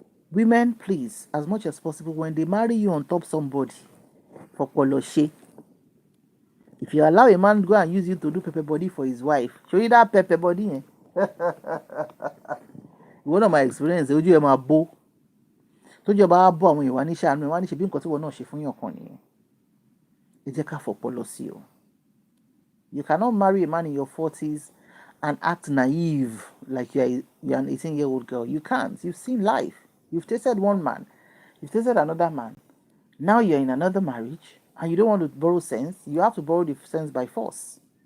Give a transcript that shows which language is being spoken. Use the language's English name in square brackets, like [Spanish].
[English] Women, please, as much as possible, when they marry you on top somebody, for poloshe, if you allow a man to go and use you to do pepper body for his wife, show you that pepper body, one of my experience, [Yoruba] ojú ẹ máa bó. Tójú ẹ bá bó àwọn èèyàn wá ní ṣàánú ẹ wá ní ṣe bí nǹkan tí wọn náà ṣe fún yàn kan nìyẹn. Ẹ jẹ́ ká fọpọlọ sí o. [English] You cannot marry a man in your 40s and act naive like you're an 18-year-old girl. You can't. You've seen life. You've tasted one man. You've tasted another man. Now you're in another marriage and you don't want to borrow sense. You have to borrow the sense by force.